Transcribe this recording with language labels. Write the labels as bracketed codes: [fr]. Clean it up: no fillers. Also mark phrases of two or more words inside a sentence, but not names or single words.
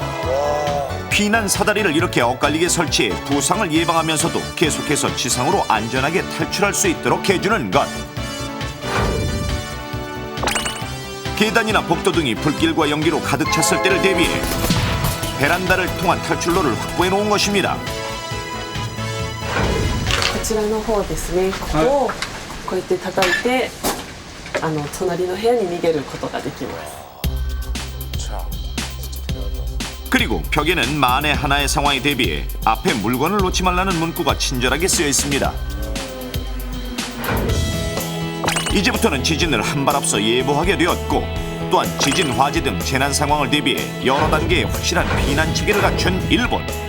[ko] 피난 사다리를 이렇게 엇갈리게 설치해 부상을 예방하면서도 계속해서 지상으로 안전하게 탈출할 수 있도록 해주는 것. 계단이나 복도 등이 불길과 연기로 가득 찼을 때를 대비해 베란다를 통한 탈출로를 확보해 놓은 것입니다. [ja] こちらの方ですね。ここをこうやって叩いて、隣の部屋に逃げることができます。 [ko] 그리고 벽에는 만에 하나의 상황에 대비해 앞에 물건을 놓지 말라는 문구가 친절하게 쓰여 있습니다. 이제부터는 지진을 한 발 앞서 예보하게 되었고 또한 지진, 화재 등 재난 상황을 대비해 여러 단계의 확실한 피난 체계를 갖춘 일본.